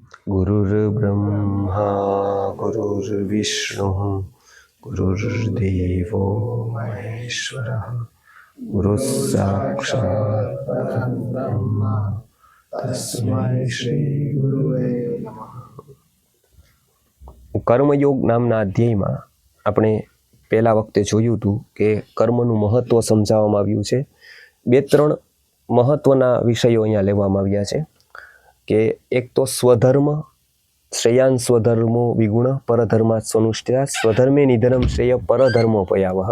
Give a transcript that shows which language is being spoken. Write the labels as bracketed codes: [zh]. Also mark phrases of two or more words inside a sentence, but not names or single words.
[sa] गुरुर्ब्रह्मा गुरुर्विष्णुः गुरुर्देवो महेश्वरः गुरुः साक्षात् परब्रह्म तस्मै श्री गुरुवे नमः। [gu] કર્મયોગ નામના અધ્યાયમાં આપણે પહેલા વખતે જોયું હતું કે કર્મનું મહત્વ સમજાવવામાં આવ્યું છે. બે ત્રણ મહત્વના વિષયો અહીંયા લેવામાં આવ્યા છે કે એક તો સ્વધર્મ, [sa] શ્રેયાન સ્વધર્મો વિગુણ પરધર્માત સ્વનુષ્ઠિતા સ્વધર્મે નિધનમ શ્રેય પરધર્મો પયાવહ.